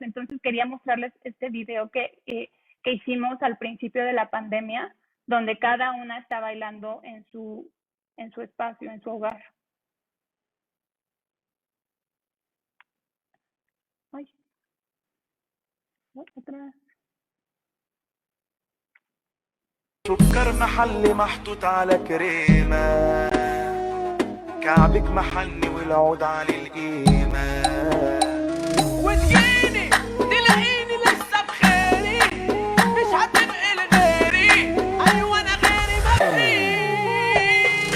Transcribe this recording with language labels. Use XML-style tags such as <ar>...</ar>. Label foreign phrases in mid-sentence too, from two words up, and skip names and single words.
<es>Entonces quería mostrarles este video que hicimos al principio de la pandemia, donde cada una está bailando en su espacio, en su hogar. Ay. Otra.</es> <ar>سكر محلي محطوط على كريمة، كعبك محني والعود على القيمة، وتجيني تلاقيني لسه بخيري، مش هتبقي لغيري، ايوه انا غيري مفيش.</ar>